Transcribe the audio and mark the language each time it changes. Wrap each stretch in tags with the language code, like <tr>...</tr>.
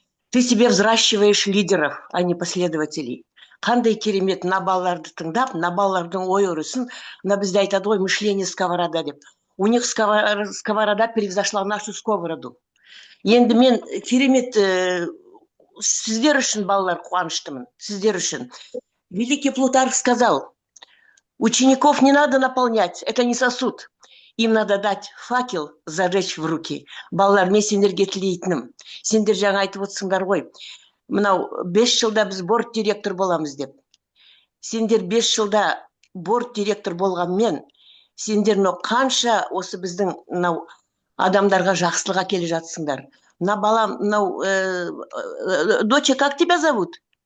<ru>Ты себе взращиваешь лидеров, а не последователей.</ru> <kk>Қандай керемет, мына балаларды тыңдап, мына балалардың ой өрісін, мына бізде айтады ғой,</kk> <ru>мышление сковорода</ru> <kk>деп.</kk> <ru>У них сковорода превзошла нашу сковороду.</ru> <kk>Енді мен керемет сіздер үшін, балалар, қуаныштымын. Сіздер үшін.</kk> <ru>Великий Плутарх сказал, учеников не надо наполнять, это не сосуд. Им надо дать факел зажечь в руки.</ru> <kk>Балалар, мен сендерге тілейтінім. Сендер жаңа айтып отырсыңдар ғой. Мынау 5 жылда біз борт директор боламыз деп. Сендер 5 жылда борт директор болғанмен, сендер қанша осы біздің мынау адамдарға жақсылық әкеле жатсыңдар. Мына балам, мынау</kk> <ru>доча, как тебя зовут?</ru>